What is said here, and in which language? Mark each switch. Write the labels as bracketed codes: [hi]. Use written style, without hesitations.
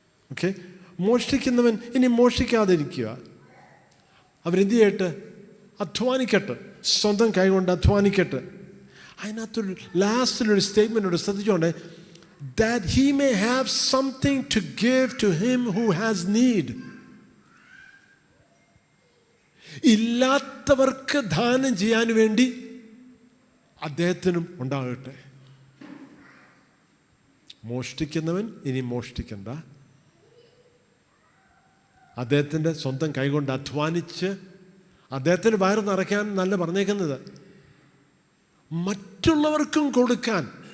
[ml] Okay, മോഷ്ടിക്കുന്നവൻ ഇനി മോഷ്ടിക്കാതിരിക്കുക. അവരെന്ത് ചെയ്യട്ടെ? അധ്വാനിക്കട്ടെ, സ്വന്തം കൈ കൊണ്ട് അധ്വാനിക്കട്ടെ. അതിനകത്തൊരു ലാസ്റ്റിലൊരു statement ശ്രദ്ധിച്ചോണ്ടേ, [en] that he may have something to give to him who has need. [ml] ഇല്ലാത്തവർക്ക് ദാനം ചെയ്യാൻ വേണ്ടി അദ്ദേഹത്തിനും ഉണ്ടാകട്ടെ. മോഷ്ടിക്കുന്നവൻ ഇനി മോഷ്ടിക്കണ്ട. അദ്ദേഹത്തിൻ്റെ സ്വന്തം കൈകൊണ്ട് അധ്വാനിച്ച് അദ്ദേഹത്തിന് വയറ് നിറയ്ക്കാൻ നല്ല പറഞ്ഞേക്കുന്നത്, മറ്റുള്ളവർക്കും കൊടുക്കാൻ.